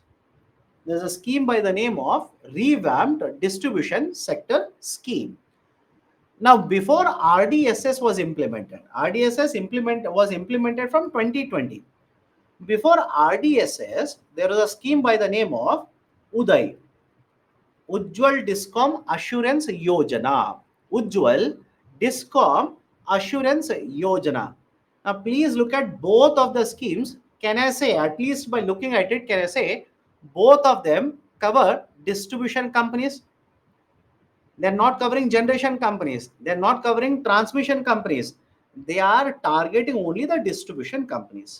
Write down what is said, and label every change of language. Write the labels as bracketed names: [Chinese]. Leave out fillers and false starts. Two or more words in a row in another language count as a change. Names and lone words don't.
[English] There is a scheme by the name of Revamped Distribution Sector Scheme. Now, before RDSS was implemented, was implemented from 2020. Before RDSS, there was a scheme by the name of UDAY, Ujjwal Discom Assurance Yojana. Ujjwal Discom Assurance Yojana. Now, please look at both of the schemes. Can I say, at least by looking at it, can I say both of them cover distribution companies? They're not covering generation companies. They're not covering transmission companies. They are targeting only the distribution companies.